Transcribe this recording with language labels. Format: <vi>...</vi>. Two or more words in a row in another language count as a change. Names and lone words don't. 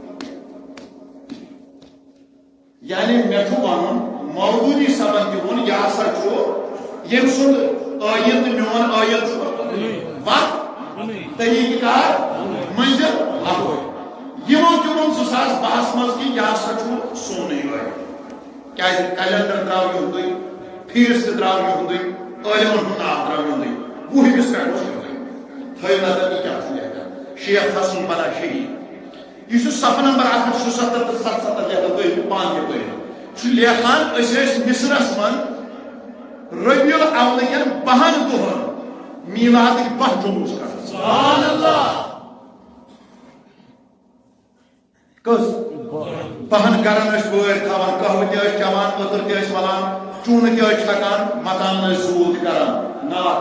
<ks>یعنی مےٚ چھُ وَنُن مودودی صٲبن تہِ ووٚن یہِ ہسا چھُ ییٚمہِ سُنٛد ٲیِل تہٕ میون ٲیِل چھُ وتھ طریٖقہٕ کار منزل اکوے یِمو تہِ ووٚن 2012 منٛز کہِ یہِ ہسا چھُ سونُے ٲیِل کیازِ کیلنڈر درٛاو یِہُنٛدُے فیٖس تہِ درٛاو یِہُنٛدُے عٲلمن ہُنٛد ناو درٛاو یِہُنٛدُے 20 پٮ۪ٹھ اوس یِہُنٛدُے تھٲیِو نظر یہِ کیٛاہ چھُ لیکھان شیخ حسن بنا شہید یہ چھُ صفحہ نمبر 176 تہٕ 77 لیکھان تُہۍ ہیٚکِو پانہٕ تہِ پٔرِتھ چھُ لیکھان أسۍ ٲسۍ مصرس منٛز ربیع الاول کٮ۪ن 12 دۄہن میلادٕکۍ 12 جلوٗس کران</ks> <ar>سبحان اللہ</ar> <ks>کٔژ 12 گرن ٲسۍ وٲرۍ تھاوان قہوٕ تہِ ٲسۍ چٮ۪وان عطر تہِ ٲسۍ ملان چوٗنہٕ تہِ ٲسۍ چھکان مکانن ٲسۍ زوٗل تہِ کران نعت</ks>